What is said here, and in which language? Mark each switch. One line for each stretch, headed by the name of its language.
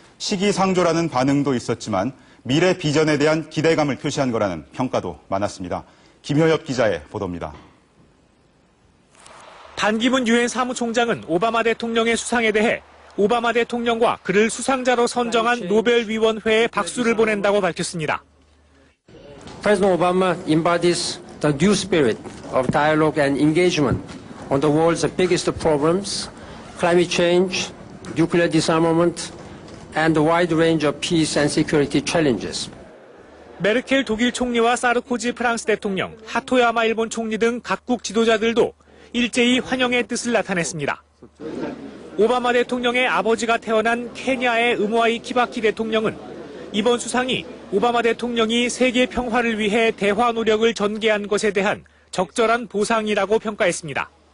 Korean: 시기상조라는 반응도 있었지만 미래 비전에 대한 기대감을 표시한 거라는 평가도 많았습니다. 김효엽 기자의 보도입니다. 반기문 유엔 사무총장은 오바마 대통령의 수상에 대해 오바마 대통령과 그를 수상자로 선정한 노벨위원회에 박수를 보낸다고 밝혔습니다.
English: President Obama embodies the due spirit of dialogue and engagement on the world's biggest problems, climate change, nuclear disarmament, and a wide range of peace and security challenges.
Korean: 메르켈 독일 총리와 사르코지 프랑스 대통령, 하토야마 일본 총리 등 각국 지도자들도 일제히 환영의 뜻을 나타냈습니다. 오바마 대통령의 아버지가 태어난 케냐의 음와이 키바키 대통령은 이번 수상이 오바마 대통령이 세계 평화를 위해 대화 노력을 전개한 것에 대한 적절한 보상이라고 평가했습니다.